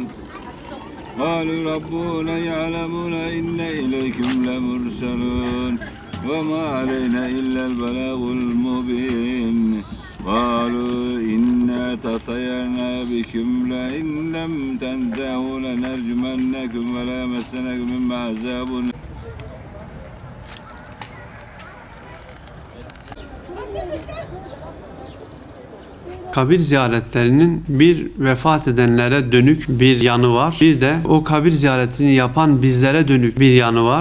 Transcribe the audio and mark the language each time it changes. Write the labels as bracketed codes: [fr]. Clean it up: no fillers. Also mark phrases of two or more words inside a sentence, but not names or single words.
[ar] قالوا ربنا يعلمون إن إليكم لمرسلون وما علينا إلا البلاغ المبين قالوا إنا تطيرنا بكم لئن لم تنتهوا لنرجمنكم وليمسنكم مما عذاب. [tr] Kabir ziyaretlerinin bir vefat edenlere dönük bir yanı var. Bir de o kabir ziyaretini yapan bizlere dönük bir yanı var.